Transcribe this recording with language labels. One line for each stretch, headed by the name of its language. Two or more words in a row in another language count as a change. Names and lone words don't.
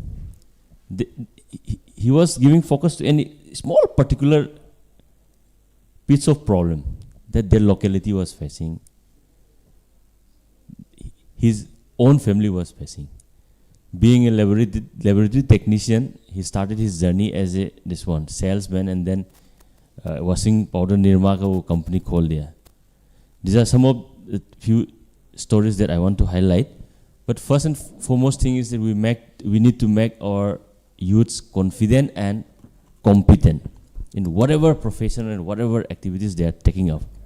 English: He was giving focus to any small particular piece of problem that their locality was facing, his own family was facing. Being a laboratory technician, he started his journey as a salesman, and then washing powder
Hindi: Nirma ka company khol diya.
English: These are some of the few stories that I want to highlight. But first and foremost thing is that we need to make our youths confident and competent in whatever profession and whatever activities they are taking up.